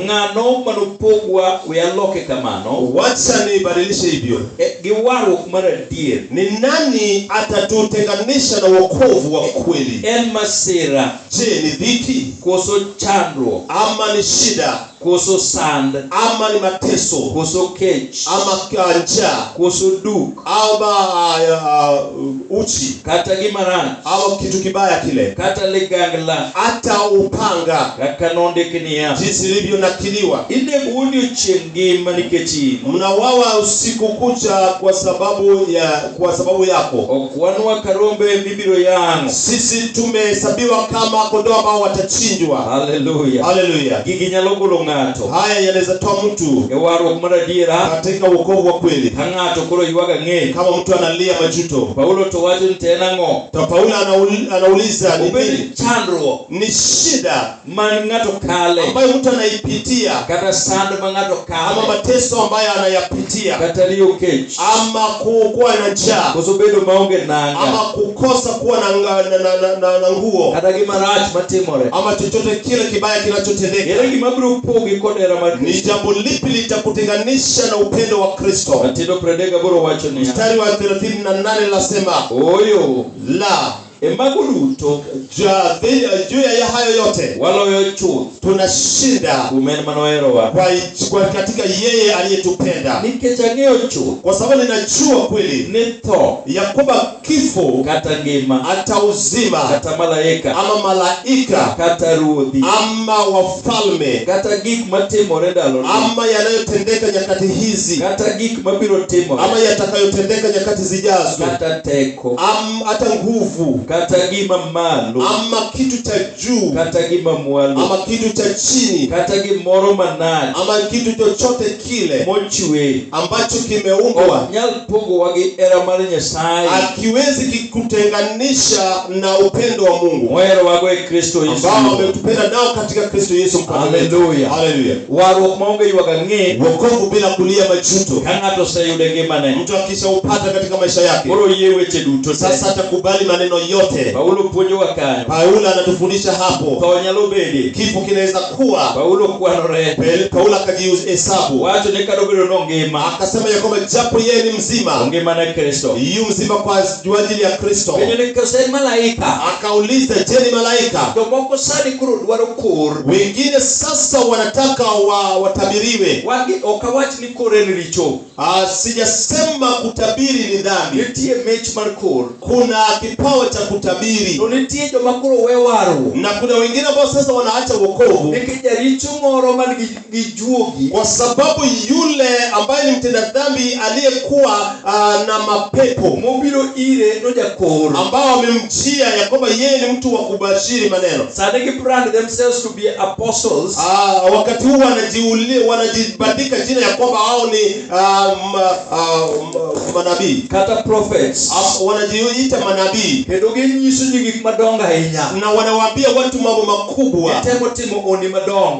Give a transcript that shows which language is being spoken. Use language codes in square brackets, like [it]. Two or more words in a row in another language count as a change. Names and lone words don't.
[luo] Ng'ano manopogwa we aloke kamano. [sw] Wacha nibadilishe hivyo. [luo] Gi warruok mar adier. [sw] Ni nani atatutenganisha na wokovu wa kweli? [luo] En masira, [sw] Je, ni dhiki [luo] koso chandruok, [sw] ama ni shida [luo] koso sand, [sw] ama ni mateso [luo] koso kech, [sw] ama njaa [luo] koso duk, [sw] ama uchi [luo] kata gima rach, [sw] au kitu kibaya kile, [luo] kata ligangla, [sw] hata upanga, [luo] kaka nondiki niya. [sw] jinsi ilivyonakiliwa, [luo] Inego odiochieng' ngima nikech in. [sw] mnawawa usiku kucha kwa sababu yako. [luo] Ok wanwa ka rombe mibiro yang'o. [sw] Sisi tumehesabiwa kama kondoo ambao watachinjwa. Haleluya. Haleluya. [luo] Gigi nyalo golo ng'ato [sw] Haya yanaweza toa mtu [luo] e warruok mar adiera [sw] katika wokovu wa kweli. [luo] ka ng'ato koro yuaga ng'e. [sw] Kama mtu analia majuto, [luo] Paulo to wacho ni to en ang'o? [sw] to Paulo anauliza ni nini? [luo] Obed chandruok [sw] Ni shida [luo] man ng'ato kale, [sw] ambayo mtu anaipitia, [luo] kata sand ma ng'ato [sw] ama [luo] kale, [sw] mateso ambayo anayapitia, [luo] kata riyo kech, [sw] ama kuwa na njaa, [luo] koso bedo maonge [sw] ama [luo] nanga, [sw] kukosa kuwa na nguo, [luo] kata gima rach matimore. [sw] ama chochote kile kibaya kinachotendeka. [luo] Ere gima biro pogi kod hera mar Ni Kristo? [sw] jambo lipi litakutenganisha na upendo wa Kristo? [luo] Matindo 38 wacho niya. [sw] Mstari wa 38 lasema, [luo] Ooyo, [sw] la [luo] e mago duto [sw] juu ya hayo yote [luo] waloyo chuth [sw] tunashinda [luo] kuom en manoherowa. [sw] kwa katika yeye aliyetupenda. [luo] Nikech ang'eyo chuth [sw] Kwa sababu ninajua kweli [luo] ni tho [sw] ya kwamba kifo, [luo] kata ngima, [sw] hata uzima, [luo] kata malaika, [sw] ama malaika, [luo] kata ruodhi, [sw] ama wafalme, [luo] kata gik matimore ndaloni, [sw] ama yanayotendeka nyakati hizi, [luo] kata gik mabiro timore, [sw] ama yatakayotendeka nyakati zijazo, [luo] kata teko, [sw] hata nguvu, [luo] kata gima malo, [sw] ama kitu cha juu, [luo] kata gima mwalo, [sw] ama kitu cha chini, [luo] kata gimoro manach [sw] ama kitu chochote kile [luo] mochwe, [sw] ambacho kimeumbwa [luo] ok nyal pogowa gi hera mar Nyasaye [sw] akiwezi kikutenganisha na upendo wa Mungu [luo] moherowago e Kristo Yesu. [sw] ambao ametupenda nao katika Kristo Yesu mfalme wetu. Haleluya. Haleluya. [luo] Warruok maonge yuaga ng'e [sw] Wokovu bila kulia majuto, [luo] ka ng'ato oseyude ngimane. [sw] mtu akishaupata katika maisha yake, [luo] Koro yie weche duto te. [sw] sasa atakubali maneno yote. [luo] Paulo puonjowa kanyo. [sw] Paulo anatufundisha hapo, [luo] Tho nyalo bede. [sw] kifo kinaweza kuwa. [luo] Paulo kwanore. [sw] Paulo akajihesabu, [luo] Wacho ni kado bedo nongima. [sw] akasema ya kwamba japo yeye ni mzima, [luo] Ongima na Kristo. [sw] yu mzima kwa ajili ya Kristo. [luo] Penyo ni kosen malaika. [sw] Akauliza, je, ni malaika? [luo] To moko sani kuro dwaro kor. [sw] Wengine sasa wanataka watabiriwe. [luo] Okawach ni kor en richo. [sw] Sijasema kutabiri ni dhambi. [luo] Nitie mech mar kor. [sw] Kuna kipawa cha kutabiri, [luo] To nitie joma koro we waru. [sw] na kuna wengine ambao sasa wanaacha wokovu [luo] Nikech jaricho moro man gi juogi. [sw] kwa sababu yule ambaye ni mtenda dhambi aliyekuwa na mapepo [luo] Mobiro ire no jakor. [sw] ambao wamemjia ya kwamba yeye ni mtu wa kubashiri maneno. [luo] Sani gi [en] brand themselves to be apostles. [sw] Wakati huu wanajibandika jina ya kwamba hao ni manabii, [luo] Kata prophets. [sw] wanajiita manabii, [luo] Kendo ginyiso ji gik madongo ahinya. [sw] na wanawaambia watu mambo makubwa, [luo] Gitemo timo oni madongo.